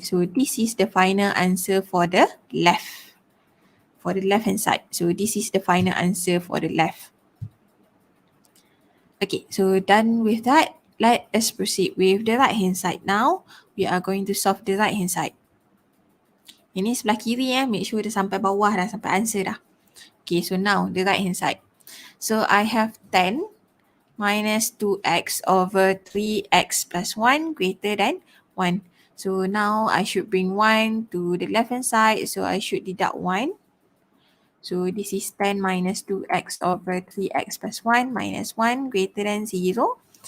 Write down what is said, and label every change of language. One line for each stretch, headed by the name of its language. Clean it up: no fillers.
English: So this is the final answer for the left. For the left hand side. So this is the final answer for the left. Okay, so done with that. Let us proceed with the right hand side now. We are going to solve the right hand side.
Malay: Ini sebelah kiri
English: make sure
Malay: dia sampai bawah dah, sampai answer dah.
English: Okay, so now the right hand side. So I have 10 minus 2x over 3x plus 1 greater than 1. So now I should bring 1 to the left hand side. So I should deduct 1. So this is 10 minus 2x over 3x plus 1 minus 1 greater than 0.